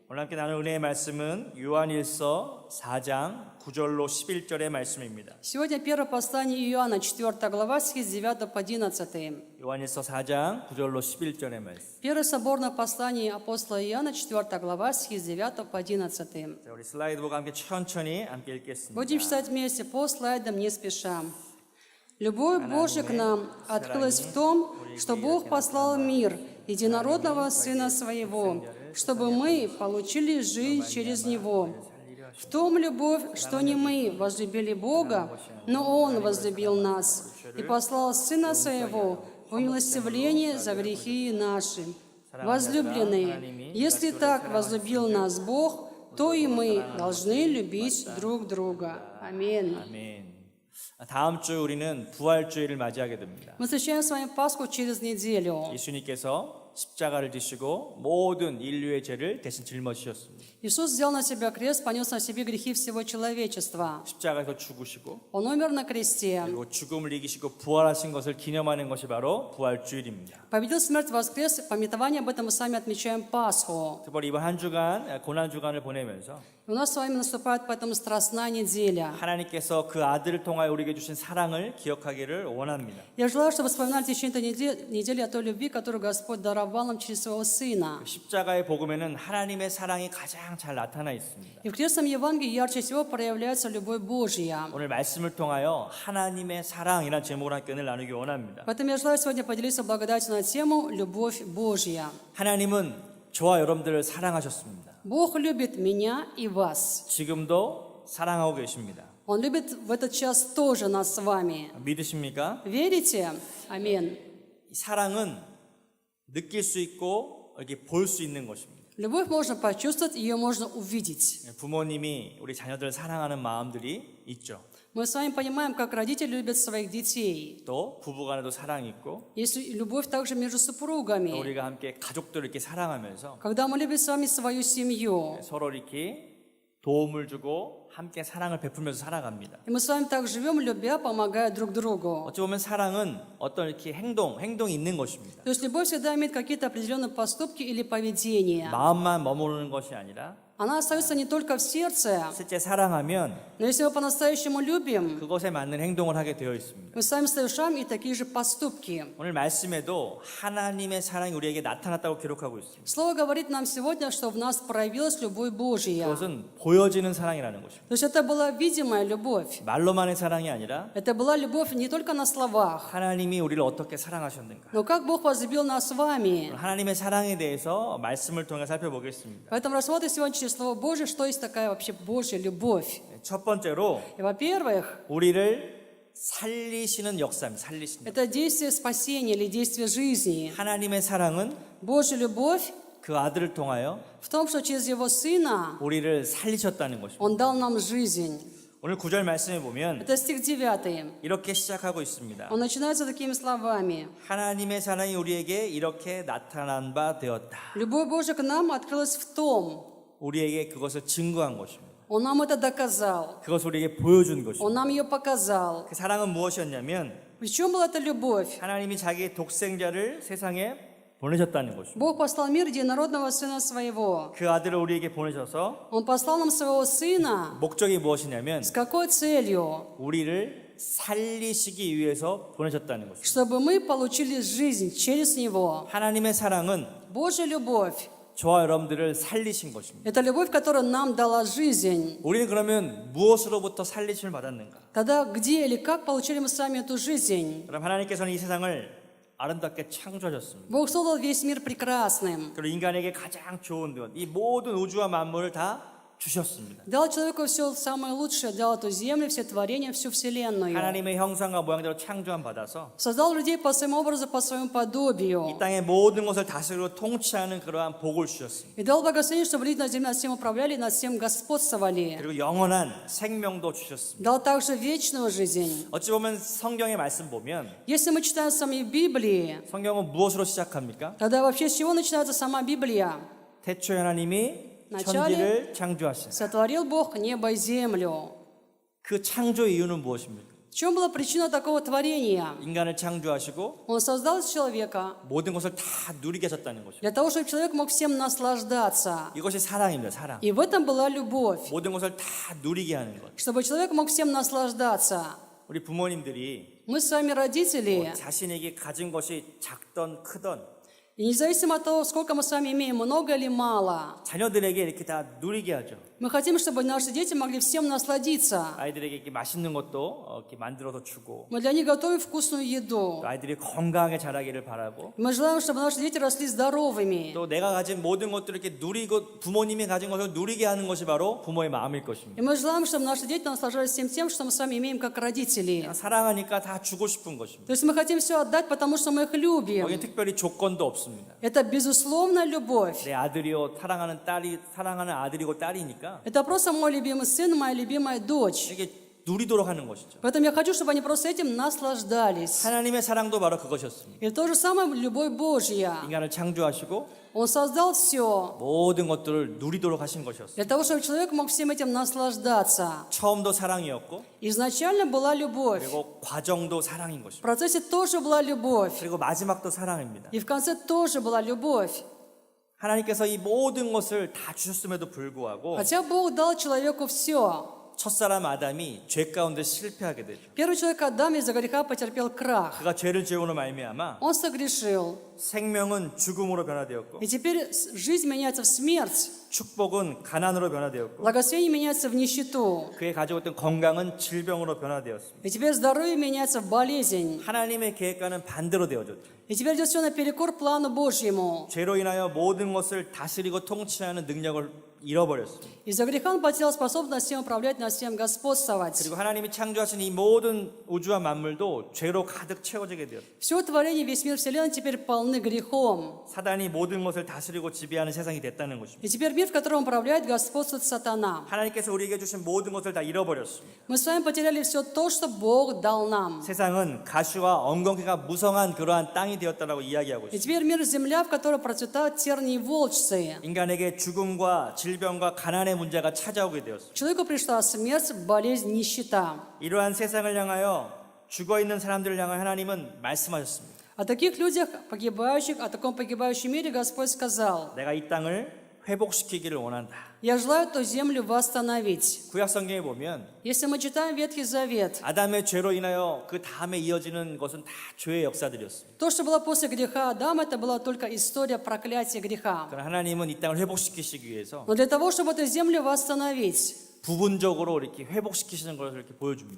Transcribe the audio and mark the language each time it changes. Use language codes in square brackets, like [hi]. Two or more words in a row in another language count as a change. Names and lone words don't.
[ko] 오늘 함께 나눌 은혜의 말씀은 요한일서 4장 9절로 11절의 말씀입니다. [ru] Сегодня первое послание Иоанна, 4 глава, стихи с 9 по 11. [ko] 요한일서 4장 9절로 11절의 말씀. [ru] Первое соборное послание апостола Иоанна, 4 глава, стихи с 9 по 11. [ko] 자, 우리 슬라이드 보고 함께 천천히 함께 읽겠습니다. [ru] Будем читать вместе по слайдам, не спеша. Любовь Божья к нам открылась в том, что Бог послал в мир единородного Сына Своего, чтобы мы получили жизнь через Него. В том любовь, что не мы возлюбили Бога, но Он возлюбил нас и послал Сына Своего в умилостивление за грехи наши. Возлюбленные, если так возлюбил нас Бог, то и мы должны любить друг друга. Аминь. [ko] 아멘. 다음 주 우리는 부활주일을 맞이하게 됩니다. [ru] Мы встречаем с вами Пасху через неделю. [ko] 예수님께서 십자가를 지시고 모든 인류의 죄를 대신 짊어지셨습니다. [ru] Иисус взял на себя крест, понес на себе грехи всего человечества. [ko] 십자가에서 죽으시고 [ru] Он умер на кресте, [ko] 그리고 죽음을 이기시고 부활하신 것을 기념하는 것이 바로 부활주일입니다. [ru] победил смерть, воскрес. Памятование об этом мы сами отмечаем Пасху. [ko] 특별히 이번 한 주간 고난 주간을 보내면서 [ru] И у нас с вами наступает поэтому страстная неделя. [ko] 하나님께서 그 아들을 통하여 우리에게 주신 사랑을 기억하기를 원합니다. [ru] Я желаю, чтобы вспоминали в течение этой недели о той любви, которую Господь даровал нам через Своего Сына. [ko] 십자가의 복음에는 하나님의 사랑이 가장 잘 나타나 있습니다. [ru] И в крестном Евангелии ярче всего проявляется любовь Божья. [ko] 오늘 말씀을 통하여 하나님의 사랑이라는 제목으로 함께 은혜를 나누기 원합니다. [ru] Поэтому я желаю сегодня поделиться благодатью на тему «Любовь Божья». [ko] 하나님은 저와 여러분들을 사랑하셨습니다. [ru] Бог любит меня и вас. [ko] 지금도 사랑하고 계십니다. [ru] Он любит в этот час тоже нас с вами. [ko] 믿으십니까? [ru] Верите? Аминь. [ko] 이 사랑은 느낄 수 있고 이렇게 볼 수 있는 것입니다. [ru] Любовь можно почувствовать, ее можно увидеть. [ko] 부모님이 우리 자녀들을 사랑하는 마음들이 있죠. [ru] Мы с вами понимаем, как родители любят своих детей. [ko] 또 부부간에도 사랑이 있고 [ru] Есть любовь также между [ko] 또 [ru] супругами. [ko] 우리가 함께 가족들을 이렇게 사랑하면서 [ru] Когда мы любим с вами свою семью. [ko] 서로 이렇게 도움을 주고 함께 사랑을 베풀면서 살아갑니다. [ru] И мы с вами так живем, любя, помогая друг другу. [ko] 어찌 보면 사랑은 어떤 이렇게 행동이 있는 것입니다. [ru] То есть любовь всегда имеет какие-то определенные поступки или поведения. [ko] 마음만 머무르는 것이 아니라 [ru] Она остается не только в сердце, [ko] 실제 사랑하면 [ru] но если мы по-настоящему любим, [ko] 그것에 맞는 행동을 하게 되어 있습니다. [ru] мы сами совершаем и такие же поступки. [ko] 오늘 말씀에도 하나님의 사랑이 우리에게 나타났다고 기록하고 있습니다. [ru] Слово говорит нам сегодня, что в нас проявилась любовь Божья. [ko] 그것은 보여지는 사랑이라는 것입니다. [ru] То есть это была видимая любовь. [ko] 말로만의 사랑이 아니라 [ru] Это была любовь не только на словах, [ko] 하나님이 우리를 어떻게 사랑하셨는가. [ru] но как Бог возлюбил нас с вами. [ko] 하나님의 사랑에 대해서 말씀을 통해 살펴보겠습니다. [ru] Поэтому рассмотрим сегодня через Слово Божье, что есть такая вообще Божья любовь. [ko] 첫 번째로 [ru] И, во-первых, [ko] 우리를 살리시는 역사입니다. 살리시는. [ru] это действие спасения или действие жизни. [ko] 하나님의 사랑은 [ru] Божья любовь [ko] 그 아들을 통하여 [ru] в том, что через Его Сына [ko] 우리를 살리셨다는 것입니다. [ru] Он дал нам жизнь. [ko] 오늘 9절 말씀에 보면 [ru] Это стих 9. [ko] 이렇게 시작하고 있습니다. [ru] Он начинается такими словами. [ko] 하나님의 사랑이 우리에게 이렇게 나타난 바 되었다. [ru] Любовь Божья к нам открылась в том, [ko] 우리에게 그것을 증거한 것입니다. [ru] Он нам это доказал. [ko] 그것을 우리에게 보여준 것입니다. [ru] Он нам ее показал. [ko] 그 사랑은 무엇이었냐면 [ru] В чем была эта любовь? [ko] 하나님이 자기의 독생자를 세상에 보내셨다는 것입니다. [ru] Бог послал в мир единородного Сына Своего. [ko] 그 아들을 우리에게 보내셔서 [ru] Он послал нам Своего Сына. [ko] 목적이 무엇이냐면 [ru] С какой целью? [ko] 우리를 살리시기 위해서 보내셨다는 것입니다. [ru] Чтобы мы получили жизнь через Него. [ko] 하나님의 사랑은 [ru] Божья любовь [ko] 저와 여러분들을 살리신 것입니다. – [ru] это любовь, которая нам дала жизнь. [ko] 우리는 그러면 무엇으로부터 살리심을 받았는가? [ru] Тогда где или как получили мы сами эту жизнь? [ko] 그럼 하나님께서는 이 세상을 아름답게 창조하셨습니다. [ru] Бог создал весь мир прекрасным. [ko] 그리고 인간에게 가장 좋은 것, 이 모든 우주와 만물을 다 주셨습니다. [ru] Дал человеку все самое лучшее, дал эту землю, все творения, всю вселенную. [ko] 하나님의 형상과 모양대로 창조함 받아서 [ru] Создал людей по своему образу, по своему [ko] 이 [ru] подобию. [ko] 땅의 모든 것을 다스리고 통치하는 그러한 복을 주셨습니다. [ru] И дал благословение, чтобы люди на земле над всем управляли и над всем господствовали. [ko] 그리고 영원한 생명도 주셨습니다. [ru] Дал также вечную жизнь. [ko] 어찌 보면 성경의 말씀 보면 [ru] Если мы читаем сами Библии, [ko] 성경은 무엇으로 시작합니까? [ru] тогда вообще с чего начинается сама Библия? [ko] 태초에 하나님이 [ru] вначале [ko] 천지를 창조하신 [ru] сотворил Бог небо и землю. [ko] 그 창조 이유는 무엇입니까? [ru] В чем была причина такого творения? [ko] 인간을 창조하시고 [ru] Он создал человека [ko] 모든 것을 다 누리게 하셨다는 것이죠. [ru] для того, чтобы человек мог всем наслаждаться. [ko] 이것이 사랑입니다. 사랑. [ru] И в этом была любовь, [ko] 모든 것을 다 누리게 하는 것. [ru] чтобы человек мог всем наслаждаться. [ko] 우리 부모님들이 [ru] Мы с вами родители, [ko] 자신에게 가진 것이 작던 크던 [ru] и независимо от того, сколько мы с вами имеем, много или мало, [ko] 자녀들에게 이렇게 다 누리게 하죠. [ru] мы хотим, чтобы наши дети могли всем насладиться. [ko] 아이들에게 이렇게 맛있는 것도 이렇게 만들어서 주고 [ru] Мы для них готовим вкусную еду. [ko] 또 아이들이 건강하게 자라기를 바라고 [ru] Мы желаем, чтобы наши дети росли здоровыми. [ko] 또 내가 가진 모든 것들을 이렇게 누리고 부모님이 가진 것을 누리게 하는 것이 바로 부모의 마음일 것입니다. [ru] И мы желаем, чтобы наши дети наслаждались всем тем, что мы с вами имеем как родители. [ko] 사랑하니까 다 주고 싶은 것입니다. [ru] То есть мы хотим все отдать, потому что мы их любим. [ko] 여기 특별히 조건도 없습니다. [ru] Это безусловная любовь. [ko] 내 아들이요 사랑하는 딸이 사랑하는 아들이고 딸이니까 [ru] Это просто мой любимый сын, моя любимая дочь. [ko] 이게 누리도록 하는 것이죠. [ru] Поэтому я хочу, чтобы они просто этим наслаждались. [ko] 하나님의 사랑도 바로 그것이었습니다. [ru] И то же самое любовь Божья. [ko] 인간을 창조하시고 [ru] Он создал все [ko] 모든 것들을 누리도록 하신 것이었어요. [ru] для того, чтобы человек мог всем этим наслаждаться. [ko] 처음도 사랑이었고 [ru] Изначально была любовь. [ko] 그리고 과정도 사랑인 [ru] В [ko] 것입니다. [ru] процессе тоже была любовь. [ko] 그리고 마지막도 사랑입니다. [ru] И в конце тоже была любовь. [ko] 하나님께서 이 모든 것을 다 주셨음에도 불구하고 [ru] Хотя Бог дал человеку все. [ko] 첫사람 아담이 죄 가운데 실패하게 되죠. [ru] Первый человек Адам из-за греха потерпел крах. [ko] 그가 죄를 지음으로 말미암아 [ru] Он согрешил. [ko] 생명은 죽음으로 변화되었고 [ru] И теперь жизнь меняется в смерть. [ko] 축복은 가난으로 변화되었고 [ru] Благословение меняется в нищету. [ko] 그의 가지고 있던 건강은 질병으로 변화되었습니다. [ru] И теперь здоровье меняется в болезнь. [ko] 하나님의 계획과는 반대로 되어졌죠. [ru] И теперь идет все наперекор плану Божьему. [ko] 죄로 인하여 모든 것을 다스리고 통치하는 능력을 잃어버렸습니다. [ru] Из-за греха он потерял способность всем управлять, над всем господствовать. [ko] 그리고 하나님이 창조하신 이 모든 우주와 만물도 죄로 가득 채워지게 되었습니다. [ru] Все творение, весь мир Вселенной теперь полны грехом. [ko] 사단이 모든 것을 다스리고 지배하는 세상이 됐다는 것입니다. [ru] И теперь мир, в котором управляет, господствует сатана. [ko] 하나님께서 우리에게 주신 모든 것을 다 잃어버렸습니다. [ru] Мы с вами потеряли все то, что Бог дал нам. [ko] 세상은 가시와 엉겅퀴가 무성한 그러한 땅이 되었다라고 이야기하고 [ru] И [ko] 있습니다. [ru] теперь мир земля, в которой процветают тернии и волчцы. [ko] 인간에게 죽음과 질병과 가난의 문제가 찾아오게 되었습니다. [ru] Человеку пришла смерть, болезнь, нищета. [ko] 이러한 세상을 향하여 죽어 있는 사람들을 향하여 하나님은 말씀하셨습니다. [ru] О таких людях, погибающих, о таком погибающем мире Господь сказал: [ko] 내가 이 땅을 회복시키기를 원한다. [ru] «Я желаю эту землю восстановить». [ko] 구약 성경에 보면 [ru] Если мы читаем Ветхий Завет, [ko] 아담의 죄로 인하여 그 다음에 이어지는 것은 다 죄의 역사들이었습니다. [ru] то, что было после греха Адама, это была только история проклятия греха. [ko] 그러나 하나님은 이 땅을 회복시키시기 위해서 [ru] Но для того, чтобы эту землю восстановить, [ko] 부분적으로 이렇게 회복시키시는 것을 이렇게 보여줍니다.